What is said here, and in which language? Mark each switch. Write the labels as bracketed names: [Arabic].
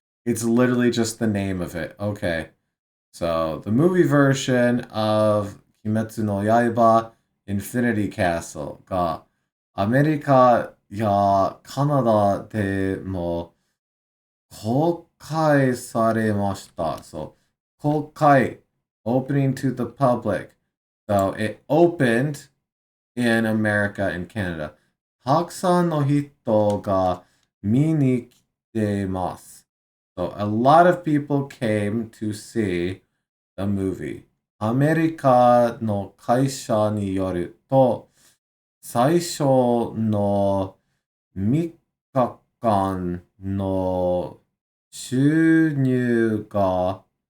[English] It's literally just the name of it. Okay. So, the movie version of Kimetsu no Yaiba Infinity Castle [Japanese] がアメリカやカナダでも公開されました。 [English] So, 公開 opening to the public. So it opened in America and Canada. [Japanese] たくさんの人が見に来てます。 [English] So a lot of people came to see the movie. [Japanese] アメリカの会社によると、最初の3日間の収入が